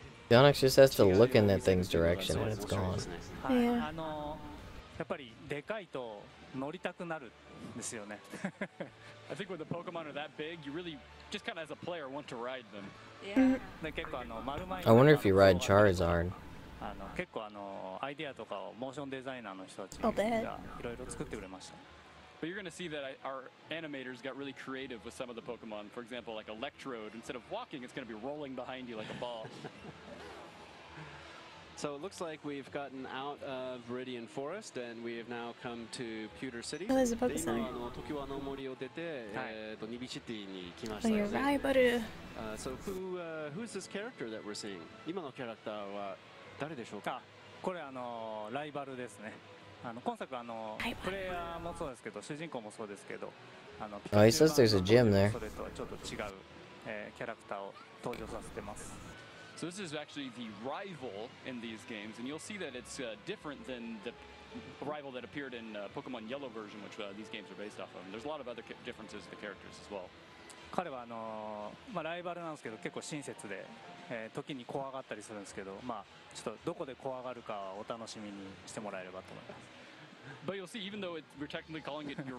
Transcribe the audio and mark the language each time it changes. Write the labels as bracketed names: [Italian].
[English] The Onyx just has to look in that thing's direction and it's gone. Yeah. [Japanese] やっぱりでかいと乗りたくなるんですよね。 [English] I think when the Pokemon are that big, you really just kind of as a player want to ride them. Yeah. [Japanese] 結構丸前 [English] I wonder if you ride Charizard. [Japanese] 結構アイデアとかをモーションデザイナーの人たちがいろいろ作ってくれました。 [English] But you're going to see that our animators got really creative with some of the Pokemon. For example, like Electrode, instead of walking, it's going to be rolling behind you like a ball. So it looks like we've gotten out of Viridian Forest and we have now come to Pewter City. Oh, there's a Poké Center. Oh, you're right, but so who's this character that we're seeing? [Japanese] 今のキャラクターは誰でしょうか？これライバルですね。今作プレイヤーもそうですけど、主人公もそうですけど、 [English] Oh, he says there's a gym there. [Japanese] それとはちょっと違うキャラクターを登場させてます。 [English] So this is actually the rival in these games, and you'll see that it's different than the rival that appeared in Pokemon Yellow version, which these games are based off of. And there's a lot of other differences to the characters as well. [Japanese] 彼はライバルなんですけど結構親切で、時に怖がったりするんですけど、ちょっとどこで怖がるかお楽しみにしてもらえればと思います。 [English] But you'll see, even though we're technically calling it your